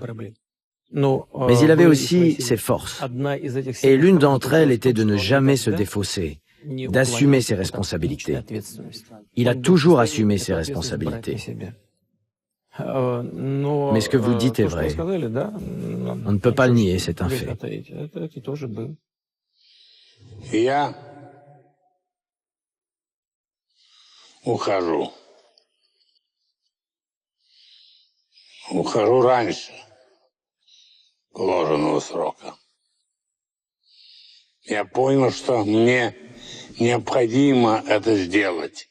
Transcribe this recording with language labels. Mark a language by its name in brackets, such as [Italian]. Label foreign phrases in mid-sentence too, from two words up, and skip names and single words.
[French] Mais il avait aussi ses forces. Et l'une d'entre elles était de ne jamais se défausser, d'assumer ses responsabilités. Il a toujours assumé ses responsabilités. Mais ce que vous dites est vrai. On ne peut pas le nier, c'est un fait. [Russian] Я ухожу. Ухожу раньше положенного срока. Я понял, что мне необходимо это сделать.